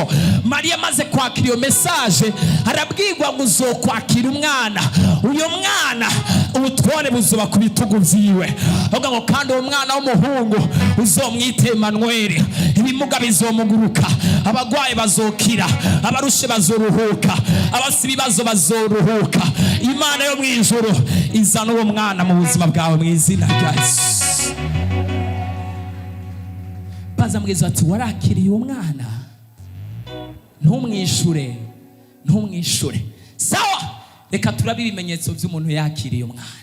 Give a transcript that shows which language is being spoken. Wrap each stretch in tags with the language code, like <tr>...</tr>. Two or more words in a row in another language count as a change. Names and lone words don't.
<rn>Mariya amaze kwakira iyo message arabwirwa ngo uzokwakira umwana, uyo mwana ubutware buzoba ku bitugu vyiwe. Avuga ngo kandi uwo mwana w'umuhungu uzomwite Emmanuel, ibimuga bizomuguruka, abagwaye bazokira, abarushe bazoruhuka, abafite ibibazo bazoruhuka. Imana yo mwijuru izana uwo mwana mu buzima bwawe mu izina rya Yesu. Baza mwiza ati warakiriye umwana, ntumwishure. Sawa, reka turabe ibimenyetso by'umuntu yakiriye umwana.</rn>